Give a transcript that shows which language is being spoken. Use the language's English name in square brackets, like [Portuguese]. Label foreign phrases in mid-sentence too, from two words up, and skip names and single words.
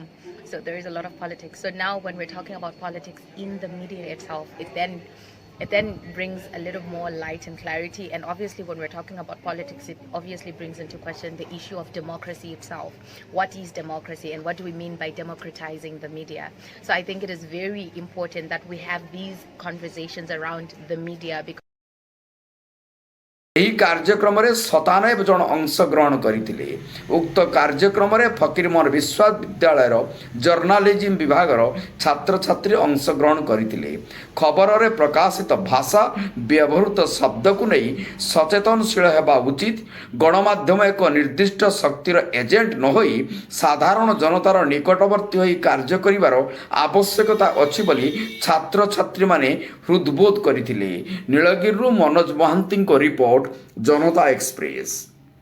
[English] So there is a lot of politics. So now when we're talking about politics in the media itself, it then brings a little more light and clarity. And obviously when we're talking about politics, it obviously brings into question the issue of democracy itself. What is democracy and what do we mean by democratizing the media? So I think it is very important that we have these conversations around the media because [Odia] ଏହି କାର୍ଯ୍ୟକ୍ରମରେ 97 ଜଣ ଅଂଶଗ୍ରହଣ କରିଥିଲେ। ଉକ୍ତ କାର୍ଯ୍ୟକ୍ରମରେ ଫକୀରମୋହନ ବିଶ୍ୱବିଦ୍ୟାଳୟର ଜର୍ଣ୍ଣାଲିଜିମ୍ ବିଭାଗର ଛାତ୍ରଛାତ୍ରୀ ଅଂଶଗ୍ରହଣ କରିଥିଲେ। ଖବରରେ ପ୍ରକାଶିତ ଭାଷା ବ୍ୟବହୃତ ଶବ୍ଦକୁ ନେଇ ସଚେତନଶୀଳ ହେବା ଉଚିତ। ଗଣମାଧ୍ୟମ ଏକ ନିର୍ଦ୍ଦିଷ୍ଟ ଶକ୍ତିର ଏଜେଣ୍ଟ ନ ହୋଇ ସାଧାରଣ ଜନତାର ନିକଟବର୍ତ୍ତୀ ହୋଇ କାର୍ଯ୍ୟ କରିବାର ଆବଶ୍ୟକତା ଅଛି ବୋଲି ଛାତ୍ରଛାତ୍ରୀମାନେ ହୃଦବୋଧ କରିଥିଲେ। ନୀଳଗିରିରୁ ମନୋଜ ମହାନ୍ତିଙ୍କ ରିପୋର୍ଟ, जनता एक्सप्रेस।